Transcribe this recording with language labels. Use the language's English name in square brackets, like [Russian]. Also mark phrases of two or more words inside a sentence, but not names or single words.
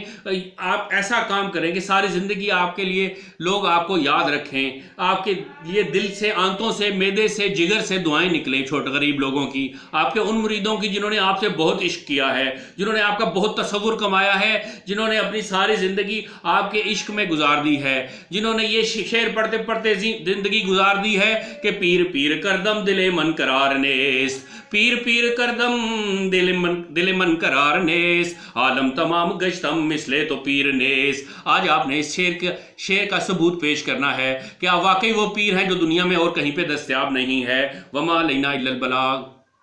[Urdu] آپ ایسا کام کریں کہ ساری زندگی آپ کے لیے لوگ آپ کو یاد رکھیں، آپ کے لیے دل سے، آنتوں سے، معدے سے، جگر سے دعائیں نکلیں چھوٹے غریب لوگوں کی، آپ کے ان مریدوں کی جنہوں نے آپ سے بہت عشق کیا ہے، جنہوں نے آپ کا بہت تصور کمایا ہے، جنہوں نے اپنی ساری زندگی آپ کے عشق میں گزار دی ہے، جنہوں نے یہ شعر پڑھتے پڑھتے زندگی گزار دی ہے کہ [Persian] پیر پیر کردم دل من قرار نیست، پیر پیر کردم دل من قرار نیست، عالم تمام گشتم مثلے تو پیر نیست۔ [Urdu] آج آپ نے اس شعر کا ثبوت پیش کرنا ہے کہ آپ واقعی وہ پیر ہیں جو دنیا میں اور کہیں پہ دستیاب نہیں ہے۔ [Arabic] وما علینا الا البلاغ۔